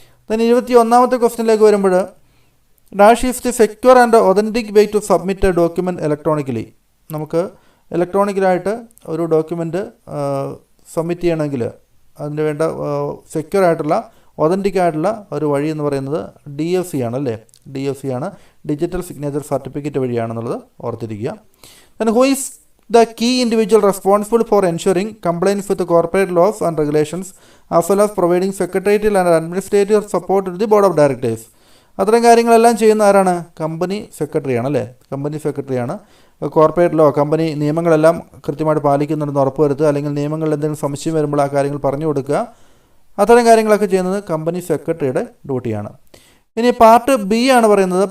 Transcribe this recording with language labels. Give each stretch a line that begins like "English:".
English: then
Malayalam: 21ാമത്തെ ക്വസ്റ്റ്യനിലേക്ക് വരുമ്പോൾ
English: Dash is the secure and authentic way to submit a document electronically.
Malayalam: നമുക്ക് ഇലക്ട്രോണിക്കലായിട്ട് ഒരു document submit ചെയ്യണമെങ്കിൽ അതിന് വേണ്ട സെക്യൂർ ആയിട്ടുള്ള ഒതൻറ്റിക് ആയിട്ടുള്ള ഒരു വഴി എന്ന് പറയുന്നത് DFC ആണ് അല്ലേ. DFC ആണ്, ഡിജിറ്റൽ സിഗ്നേച്ചർ സർട്ടിഫിക്കറ്റ് വഴിയാണെന്നുള്ളത് ഓർത്തിരിക്കുക.
English: then who is the key individual responsible for ensuring compliance with the corporate laws and regulations as well as providing secretarial and administrative support to the board of directors.
Malayalam: അത്തരം കാര്യങ്ങളെല്ലാം ചെയ്യുന്ന ആരാണ്? Company സെക്രട്ടറിയാണ് അല്ലേ. Company സെക്രട്ടറിയാണ്. Corporate law, company നിയമങ്ങളെല്ലാം കൃത്യമായിട്ട് പാലിക്കുന്നുണ്ടെന്ന് ഉറപ്പുവരുത്തുക, അല്ലെങ്കിൽ നിയമങ്ങളിൽ എന്തെങ്കിലും സംശയം വരുമ്പോൾ ആ കാര്യങ്ങൾ പറഞ്ഞു കൊടുക്കുക. അത്തരം കാര്യങ്ങളൊക്കെ ചെയ്യുന്നത് കമ്പനി സെക്രട്ടറിയുടെ ഡ്യൂട്ടിയാണ്. ഇനി പാർട്ട് ബി ആണ് പറയുന്നത്.